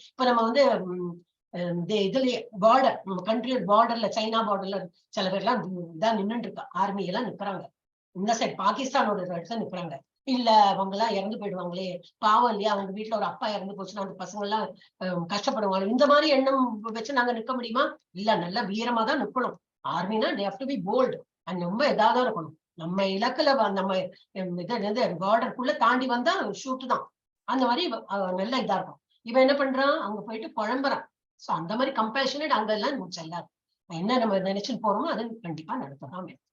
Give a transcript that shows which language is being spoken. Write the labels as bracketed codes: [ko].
[ta] இப்ப நம்ம வந்து இதுலயே பார்டர், கண்ட்ரியோட பார்டர்ல, சைனா பார்டர்ல சில பேர் எல்லாம் இதான் நின்றுட்டு இருக்கா, ஆர்மி எல்லாம் நிக்கிறாங்க. இந்த சைட் பாகிஸ்தானோட இடத்துல நிக்கிறாங்க. இல்ல அவங்க எல்லாம் இறந்து போயிடுவாங்களே, பாவம் இல்லையா, அவங்க வீட்டுல ஒரு அப்பா இறந்து போச்சுன்னா அந்த பசங்க எல்லாம் கஷ்டப்படுவாங்க, இந்த மாதிரி எண்ணம் வச்சு நாங்க நிக்க முடியுமா? இல்ல, நல்லா வீரமா தான் நிக்கணும். ஆர்மினா [en] they have to be bold and [ta] ரொம்ப இதாதான் இருக்கணும். நம்ம இலக்குல நம்ம இது பார்டருக்குள்ள தாண்டி வந்தா ஷூட் தான். அந்த மாதிரி நல்ல இதா இருக்கும். இவன் என்ன பண்றான், அங்க போயிட்டு புழம்புறான். சோ அந்த மாதிரி கம்பேஷனேட் அங்க எல்லாம் செல்லாது. என்ன நம்ம நினைச்சுட்டு போறோமோ அது கண்டிப்பா நடத்ததான்.